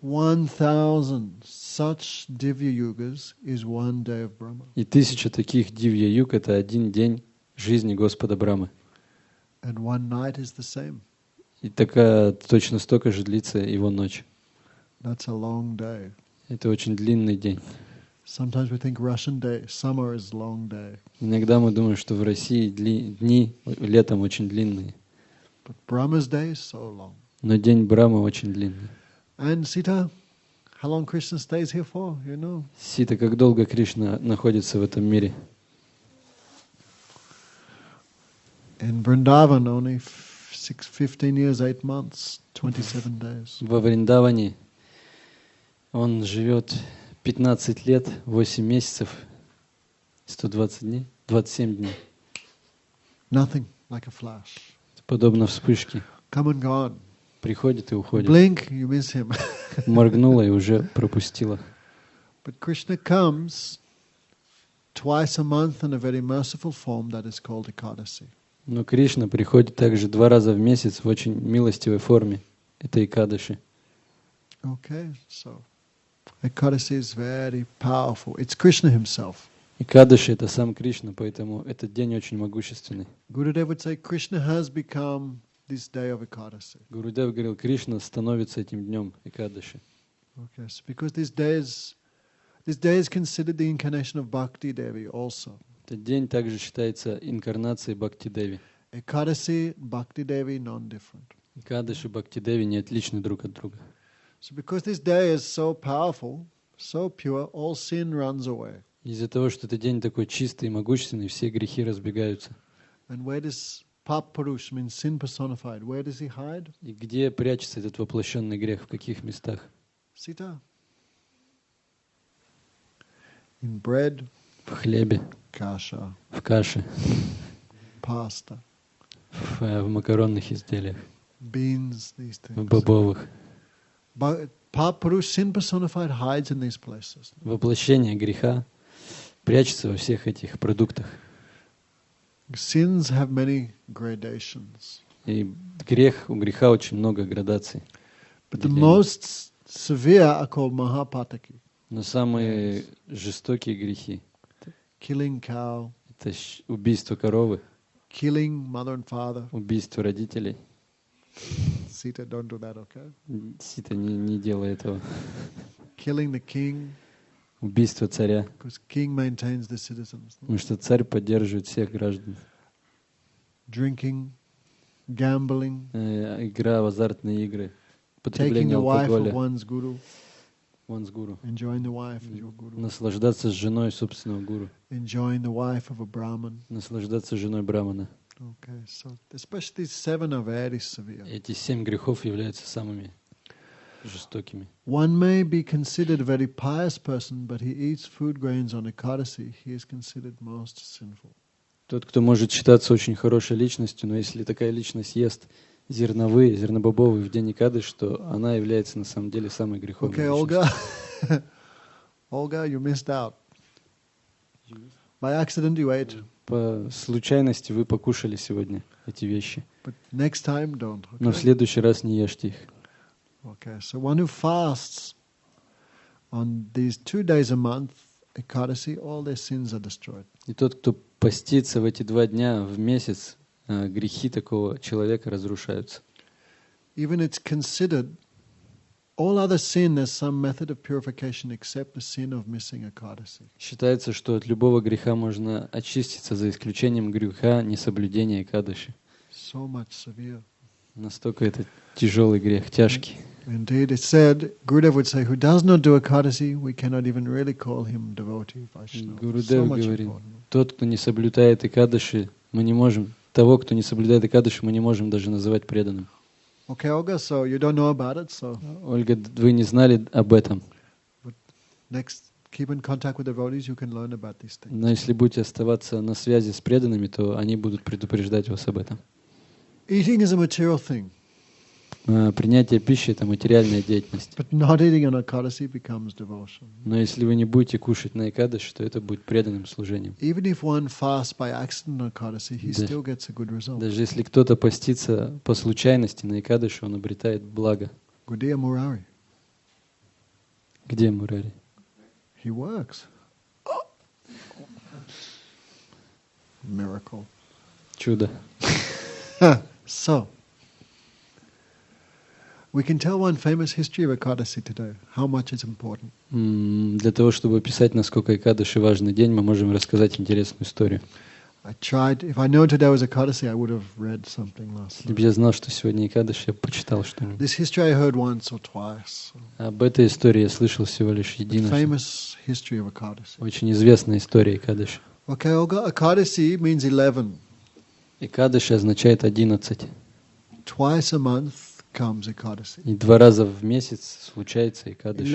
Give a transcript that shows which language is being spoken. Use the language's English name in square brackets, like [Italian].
[English] 1,000 such Divya Yugas is one day of Brahma. [Russian] И 1000 таких Дивья-юг — это один день жизни Господа Брамы. [English] And one night is the same. [Russian] И такая точно столько же длится его ночь. [English] That's a long day. [Russian] Это очень длинный день. [English] Sometimes we think Russian day, summer is long day. [Russian] Иногда мы думаем, что в России дни летом очень длинные. [English] But Brahma's day is so long. [Russian] Но день Брамы очень длинный. [English] And Sita, how long Krishna stays here for, you know? [Russian] Сита, как долго Кришна находится в этом мире? [English] In Vrindavan, only 15 years, 8 months, 27 days. [Russian] Во Вриндаване Он живет 15 лет, 8 месяцев, 120 дней, 27 дней. [English] Nothing, like a flash. [Russian] Подобно вспышке. [English] Come and gone. [Russian] Приходит и уходит. [English] Blink, you miss him. [Russian] Моргнула и уже пропустила. [English] But Krishna comes twice a month in a very merciful form that is called Ekadasi. [Russian] Но Кришна приходит также 2 раза в месяц в очень милостивой форме. Это Экадаши. [English] Okay, so Ekadasi is very powerful. It's Krishna himself. [Russian] Экадаши — это сам Кришна, поэтому этот день очень могущественный. [English] Gurudev would say Krishna has become this day of Ekadasi. [Russian] Гурудев говорил, Кришна становится этим днем Экадаши. [English] Okay, so because this day is considered the incarnation of Bhakti Devi also. [Russian] Этот день также считается инкарнацией Бхакти-деви. [English] Ekadasi, Bhakti Devi, non-different. [Russian] Экадаши и Бхакти-деви не отличны друг от друга. [English] So because this day is so powerful, so pure, all sin runs away. [Russian] Из-за того, что этот день такой чистый и могущественный, все грехи разбегаются. [English] And where does Pap Purush, means sin personified, where does he hide? [Russian] И где прячется этот воплощенный грех? В каких местах? [English] Sita. In bread, [Russian] В хлебе, [English] kasha, [Russian] в каше, [English] pasta, [Russian] в макаронных изделиях, [English] beans, these [Russian] в [English] things. [Russian] бобовых. [English] But Pap Purush, sin personified, hides in these places. [Russian] Воплощение греха прячется во всех этих продуктах. [English] Sins have many gradations. [Russian] И у греха очень много градаций. [English] But the most severe are called Mahapataki. [Russian] Но самые жестокие грехи — [English] Killing cow, [Russian] это убийство коровы, [English] killing mother and father. [Russian] убийство родителей. [English] Sita, don't do that, okay? [Russian] Сита, не делай этого. [English] Killing the king, [Russian] Убийство царя. [English] because king maintains the citizens. [Russian] Потому что царь поддерживает всех граждан. [English] Drinking, gambling, [Russian] Игра в азартные игры. [English] taking [Russian] Потребление [English] the wife of [Russian] алкоголя. [English] one's guru, One's guru. enjoying the wife of your guru, [Russian] Наслаждаться с женой собственного гуру. [English] enjoying the wife of a Brahman. [Russian] Наслаждаться женой брамана. [English] Okay, so especially these 7 are very severe. [Russian] Эти 7 грехов являются самыми жестокими. [English] One may be considered a very pious person, but he eats food grains on Ekadasi, he is considered most sinful. [Russian] Тот, кто может считаться очень хорошей личностью, но если такая личность ест зернобобовые в день Экадаши, то она является на самом деле самой греховной [English] Okay, [Russian] личностью. [English] Olga, you missed out. By accident you ate, [Russian] По случайности вы покушали сегодня эти вещи. [English] but next time don't. [Russian] Но в [English] Okay? [Russian] следующий раз не ешьте их. [English] Okay, so one who fasts on these 2 days a month, Ekadasi, all their sins are destroyed. [Russian] И тот, кто постится в эти 2 дня в месяц, грехи такого человека разрушаются. [English] Even it's considered all other sin as some method of purification except the sin of missing Ekadasi. [Russian] Считается, что от любого греха можно очиститься, за исключением греха несоблюдения Экадаши. [English] So much severe. [Russian] Настолько это тяжелый грех, тяжкий. [English] Indeed, it's said, Gurudev would say, who does not do Ekadasi, we cannot even really call him devotee, Vaishnava. So [Russian] Гурудев [English] much [Russian] говорит, [English] important. [Russian] тот, кто не соблюдает Экадаши, того, кто не соблюдает Экадаши, мы не можем даже называть преданным. [English] Okay, Olga, so you don't know about it, so [Russian] Ольга, вы не знали об этом, [English] next, keep in contact with devotees, you can learn about these things. [Russian] но если будете оставаться на связи с преданными, то они будут предупреждать вас об этом. [English] Eating is a material thing, [Russian] Принятие пищи — это материальная деятельность. [English] but not eating on Ekadasi becomes devotion. [Russian] Но если вы не будете кушать на Экадаши, то это будет преданным служением. [English] Even if one fasts by accident on Ekadasi, he [Russian] Да. [English] still gets a good result. [Russian] Даже если кто-то постится по случайности на Экадаши, он обретает благо. [English] Gudiya Murari, [Russian] Где Мурари? [English] he works. Miracle. [Russian] Чудо. [English] So, we can tell one famous history of Ekadasi today, how much it's important. [Russian] Для того, чтобы описать, насколько Экадаши важный день, мы можем рассказать интересную историю. [English] I tried, if I known today was Ekadasi, I would have read something last [Russian] Если бы [English] night. [Russian] я знал, что сегодня Экадаши, я бы почитал что-нибудь. [English] This history I heard once or twice. [Russian] Об этой истории я слышал всего лишь [English] The [Russian] единожды. [English] famous history of Ekadasi. [Russian] Очень известная история Экадаши. [English] Okay, Olga, Ekadasi means 11. [Russian] Экадаши означает 11. [English] Twice a month, comes Ekadasi. [Russian] И 2 раза в месяц случается Экадаши.